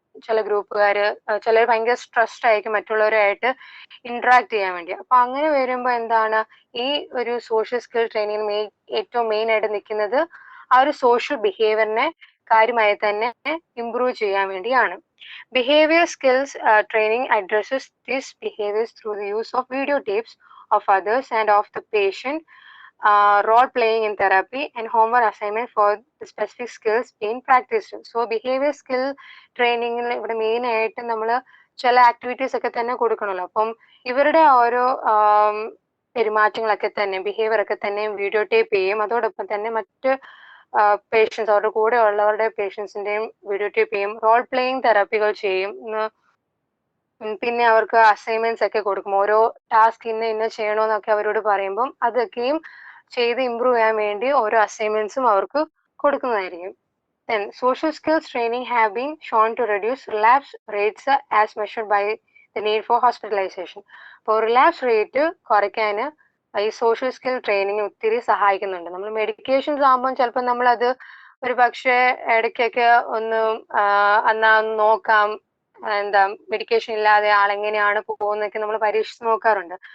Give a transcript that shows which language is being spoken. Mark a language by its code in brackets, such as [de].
[ml] ചില ഗ്രൂപ്പുകാർ ചിലർ ഭയങ്കര സ്ട്രെസ്ഡ് ആയിരിക്കും മറ്റുള്ളവരുമായിട്ട് ഇന്ററാക്ട് ചെയ്യാൻ വേണ്ടി. അപ്പൊ അങ്ങനെ വരുമ്പോൾ എന്താണ് ഈ ഒരു സോഷ്യൽ സ്കിൽ ട്രെയിനിങ് ഏറ്റവും മെയിൻ ആയിട്ട് നിൽക്കുന്നത് ആ ഒരു സോഷ്യൽ ബിഹേവിയറിനെ കാര്യമായി തന്നെ ഇംപ്രൂവ് ചെയ്യാൻ വേണ്ടിയാണ്. [en] Behavior skills training addresses these behaviors through the use of videotapes of others and of the patient, role playing in therapy, and homework assignment for the specific skills being practiced. So behavior skill training [ml] ഇവിടെ main ആയിട്ട് നമ്മൾ ചില activities ഒക്കെ തന്നെ കൊടുക്കണമല്ലോ. അപ്പം ഇവരുടെ ഓരോ പെരുമാറ്റങ്ങളൊക്കെ തന്നെ ബിഹേവിയർ ഒക്കെ തന്നെ വീഡിയോ ടേപ്പ് ചെയ്യും. അതോടൊപ്പം തന്നെ മറ്റ് പേഷ്യൻസ് അവരുടെ കൂടെ ഉള്ളവരുടെ പേഷ്യൻസിന്റെയും വീഡിയോ ടേപ്പ് ചെയ്യും. റോൾ പ്ലേയിങ് തെറാപ്പികൾ ചെയ്യും. പിന്നെ അവർക്ക് അസൈൻമെന്റ്സ് ഒക്കെ കൊടുക്കും. ഓരോ ടാസ്ക് ഇന്ന ചെയ്യണമെന്നൊക്കെ അവരോട് പറയുമ്പം അതൊക്കെയും ചെയ്ത് ഇംപ്രൂവ് ചെയ്യാൻ വേണ്ടി ഓരോ അസൈൻമെന്റ്സും അവർക്ക് കൊടുക്കുന്നതായിരിക്കും. [en] Then social skills training have been shown to reduce relapse rates as measured by the need for hospitalization. [ml] അപ്പോൾ റിലാപ്സ് റേറ്റ് കുറയ്ക്കാൻ ഈ സോഷ്യൽ സ്കിൽ ട്രെയിനിങ് ഒത്തിരി സഹായിക്കുന്നുണ്ട്. നമ്മൾ മെഡിക്കേഷൻസ് ആകുമ്പോൾ ചിലപ്പോൾ നമ്മളത് ഒരു പക്ഷേ ഇടയ്ക്കൊക്കെ ഒന്ന് എന്നാ നോക്കാം, എന്താ മെഡിക്കേഷൻ ഇല്ലാതെ ആളെങ്ങനെയാണ് പോകുന്നതൊക്കെ നമ്മൾ പരീക്ഷിച്ച് നോക്കാറുണ്ട്.